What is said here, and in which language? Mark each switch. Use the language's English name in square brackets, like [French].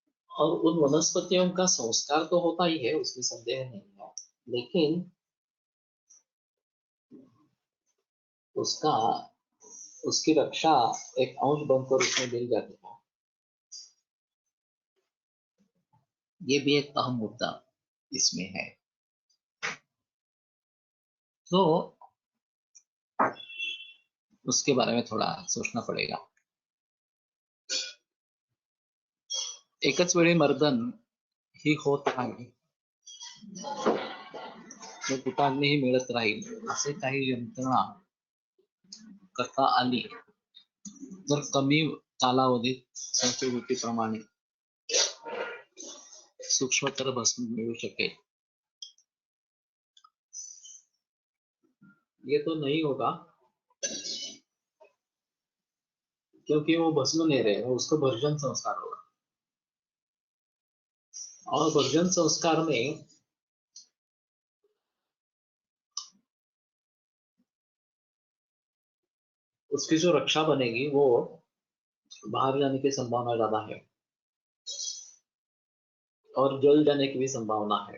[Hindi] और उन वनस्पतियों का संस्कार तो होता ही है, उसमें संदेह नहीं है, लेकिन उसका उसकी रक्षा एक अंश बनकर उसमें मिल जाती है। ये भी एक अहम मुद्दा इसमें है। तो उसके बारे में थोड़ा सोचना पड़ेगा। [Marathi] एकच वेळी मर्दन ही होत राहील, तो कुटाग्नीही मिळत राहील, असे काही यंत्रणा करता आली तर कमी कालावधीत संस्कृतीप्रमाणे सूक्ष्मतर भस्म मिळू शकेल। [Hindi] ये तो नहीं होगा, क्योंकि वो भस्म नहीं रहेगा, उसको भर्जन संस्कार होगा। और भर्जन संस्कार में उसकी जो रक्षा बनेगी वो बाहर जाने की संभावना ज्यादा है और जल जाने की भी संभावना है।